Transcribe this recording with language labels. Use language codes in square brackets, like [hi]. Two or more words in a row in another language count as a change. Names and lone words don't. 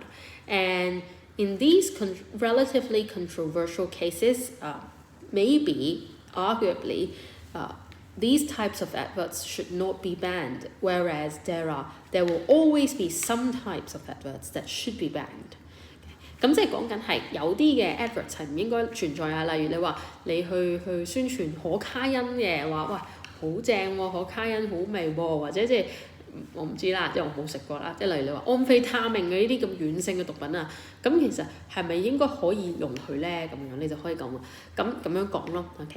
[en] And in these relatively controversial cases, arguably, these types of adverts should not be banned, whereas there will always be some types of adverts that should be banned. [yue] 咁即係講緊係有啲嘅 adverts 係唔應該存在啊，例如你話你去宣傳可卡因嘅話，喂好正喎，可卡因好味喎，或者即係我唔知啦，即係我冇食過啦，即係例如你話安非他命嘅呢啲咁軟性嘅毒品啊，咁其實係咪應該可以容許咧？咁樣你就可以咁樣講咯 ，OK？